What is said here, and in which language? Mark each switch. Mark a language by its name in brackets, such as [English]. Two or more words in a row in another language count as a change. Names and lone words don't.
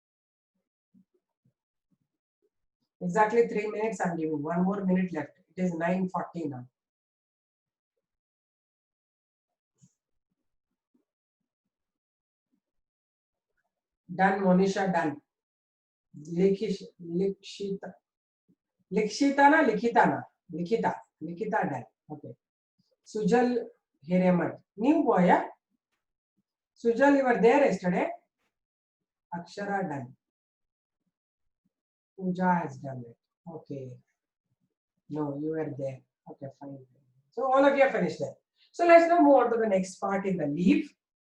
[English] Exactly 3 minutes I'm giving. 1 more minute left. It is 9:40 now. Done, Monisha, done. Likshita. Likshita na Likita na? Likita. Likita done. Okay. Sujal Hiremat. New boy, yeah? Sujal, you were there yesterday. Akshara done. Pooja has done it. Okay. No, you were there. Okay, fine. So all of you are finished there. So let's now move on to the next part in the leaf.